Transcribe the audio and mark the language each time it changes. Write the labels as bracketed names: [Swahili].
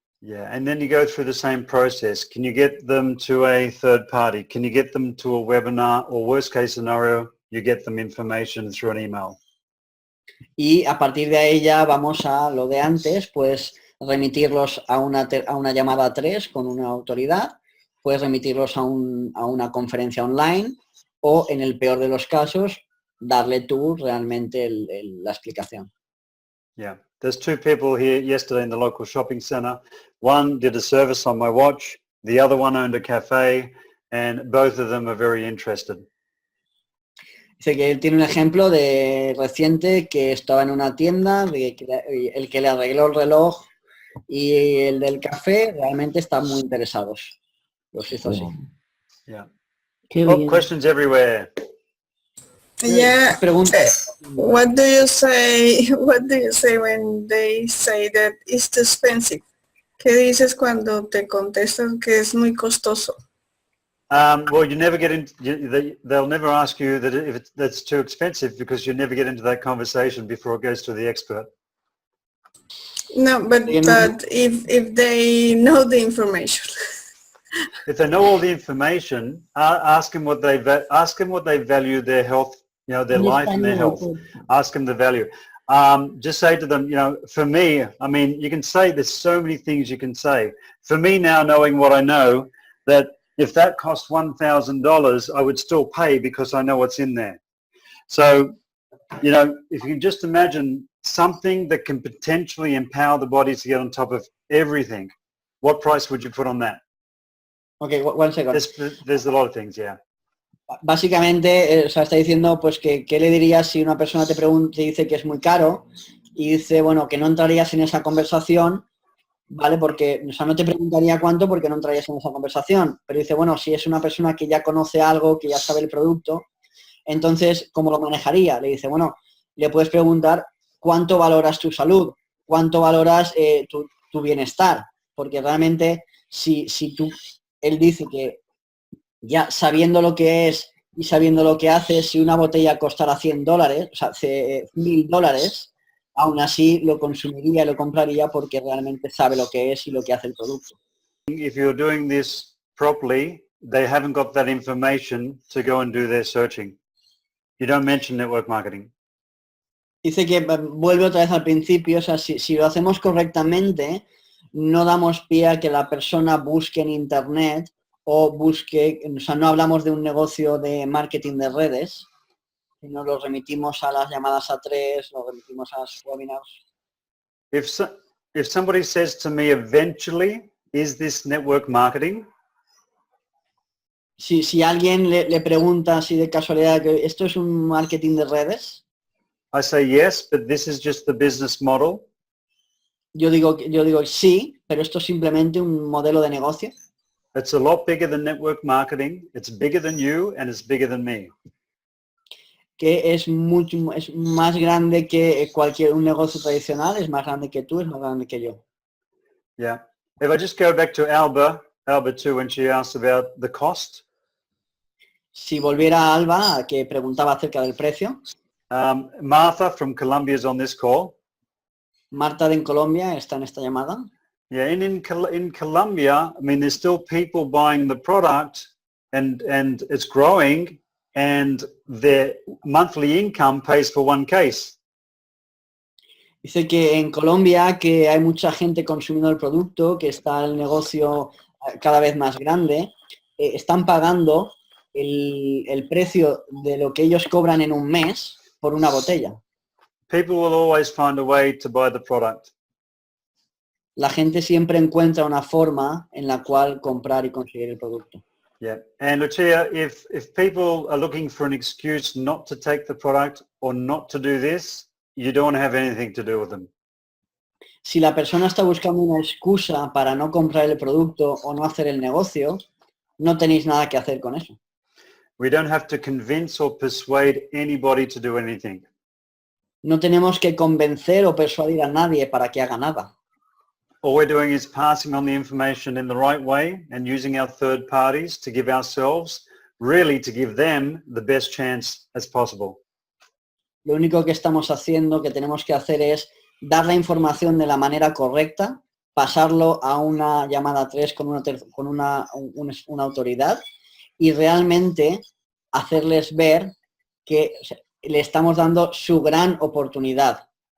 [English] Yeah, and then you go through the same process. Can you get them to a third party? Can you get them to a webinar? Or worst case scenario, you get them information through an email. [Spanish] Y a partir de ahí ya vamos a lo de antes, pues remitirlos a una llamada 3 con una autoridad, puedes remitirlos a una conferencia online o, en el peor de los casos, darle tú realmente la explicación. [English] Yeah, there's 2 people here yesterday in the local shopping center. One did a service on my watch, the other one owned a cafe, and both of them are very interested. [Spanish] Dice que él tiene un ejemplo de reciente que estaba en una tienda, el que le arregló el reloj Y el del café realmente están muy interesados. Los hizo así. [English] Yeah. [Spanish] Qué Oh, bien. [English] questions everywhere. Yeah. [Spanish] Preguntas. [English] What do you say? What do you say when they say that it's too expensive? [Spanish] ¿Qué dices cuando te contestan que es muy costoso? [English] Well, you never get into. They'll never ask you that if that's too expensive because you never get into that conversation before it goes to the expert. No, but if they know the information. If they know all the information, ask them what they value their health, their life and their health. Ask them the value. Just say to them, for me, I mean, you can say there's so many things you can say. For me now, knowing what I know, that if that cost $1,000, I would still pay because I know what's in there. So, if you can just imagine something that can potentially empower the body to get on top of everything, what price would you put on that? Okay, one second. There's a lot of things, yeah. [Spanish] Básicamente, o sea, está diciendo, pues, ¿qué le dirías si una persona te dice que es muy caro y dice, bueno, que no entrarías en esa conversación, ¿vale? Porque, o sea, no te preguntaría cuánto porque no entrarías en esa conversación, pero dice, bueno, si es una persona que ya conoce algo, que ya sabe el producto, entonces, ¿cómo lo manejaría? Le dice, bueno, le puedes preguntar cuánto valoras tu salud, cuánto valoras tu bienestar, porque realmente, si él dice que ya sabiendo lo que es y sabiendo lo que hace, si una botella costara $100, o sea, $1,000, aún así lo consumiría y lo compraría porque realmente sabe lo que es y lo que hace el producto. [English] If you're doing this properly, they haven't got that information to go and do their searching. You don't mention network marketing. [Spanish] Dice que vuelve otra vez al principio, o sea, si lo hacemos correctamente, no damos pie a que la persona busque en internet o busque, o sea, no hablamos de un negocio de marketing de redes, sino lo remitimos a las llamadas a 3, lo remitimos a los webinars. [English] If somebody says to me eventually, is this network marketing? [Spanish] Si alguien le pregunta así de casualidad que esto es un marketing de redes, [English] I say yes, but this is just the business model. [Spanish] yo digo sí, pero esto es simplemente un modelo de negocio. [English] It's a lot bigger than network marketing. It's bigger than you and it's bigger than me. [Spanish] Que es más grande que un negocio tradicional, es más grande que tú, es más grande que yo. [English] Yeah. If I just go back to Alba too, when she asked about the cost. [Spanish] Si volviera a Alba, que preguntaba acerca del precio. [English] Martha from Colombia is on this call. [Spanish] Marta de Colombia está en esta llamada. [English] Yeah, and in Colombia, I mean, there's still people buying the product and it's growing and their monthly income pays for one case. [Spanish] Dice que en Colombia que hay mucha gente consumiendo el producto, que está el negocio cada vez más grande, están pagando el precio de lo que ellos cobran en un mes por una botella. [English] People will always find a way to buy the product. [Spanish] La gente siempre encuentra una forma en la cual comprar y conseguir el producto. [English] Yeah, and Lucia, if people are looking for an excuse not to take the product or not to do this, you don't want to have anything to do with them. [Spanish] Si la persona está buscando una excusa para no comprar el producto o no hacer el negocio, no tenéis nada que hacer con eso. [English] We don't have to convince or persuade anybody to do anything. [Spanish] No tenemos que convencer o persuadir a nadie para que haga nada. [English] All we're doing is passing on the information in the right way and using our third parties to give ourselves, really to give them the best chance as possible. [Spanish] Lo único que estamos haciendo, que tenemos que hacer es dar la información de la manera correcta, pasarlo a una llamada 3 con una autoridad y realmente hacerles ver que le estamos dando su gran oportunidad.